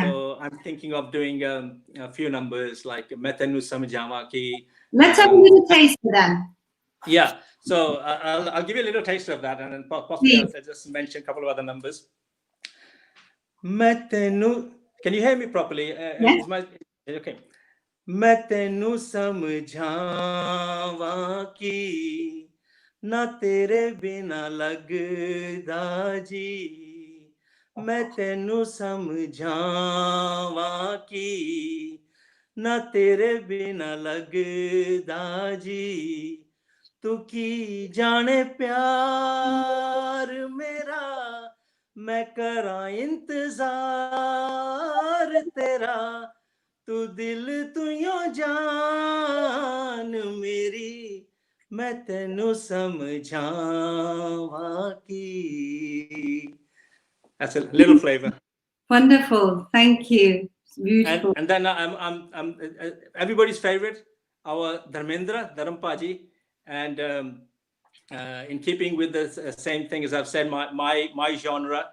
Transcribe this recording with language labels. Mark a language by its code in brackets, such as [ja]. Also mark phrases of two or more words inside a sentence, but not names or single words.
[en] So I'm thinking of doing a few numbers like Maitenu Samjhawa Ki. Let's have a little taste for them. Yeah. So I'll give you a little taste of that, and then possibly I'll just mention a couple of other numbers. Maitenu, can you hear me properly? Yes. Okay. [pa] ਮੈਂ ਤੈਨੂੰ ਸਮਝਾਵਾਂ ਕੀ ਨਾ ਤੇਰੇ ਬਿਨਾ ਲੱਗਦਾ ਜੀ. ਮੈਂ ਤੈਨੂੰ ਸਮਝਾਵਾਂ ਕੀ ਨਾ ਤੇਰੇ ਬਿਨਾ ਲੱਗਦਾ ਜੀ ਤੂੰ ਕੀ ਜਾਣੇ ਪਿਆਰ ਮੇਰਾ ਮੈਂ ਕਰਾਂ ਇੰਤਜ਼ਾਰ ਤੇਰਾ ਤੂੰ ਦਿਲ ਤੂੰ ਯੋ ਜਾਨ ਮੇਰੀ ਮੈਂ ਤੈਨੂੰ ਸਮਝਾਵਾਂ ਕੀ. [en] That's a little flavor. Wonderful, thank you. It's beautiful. And then I'm everybody's favorite, our Dharmendra Dharampaji, and in keeping with the same thing as I've said, my genre.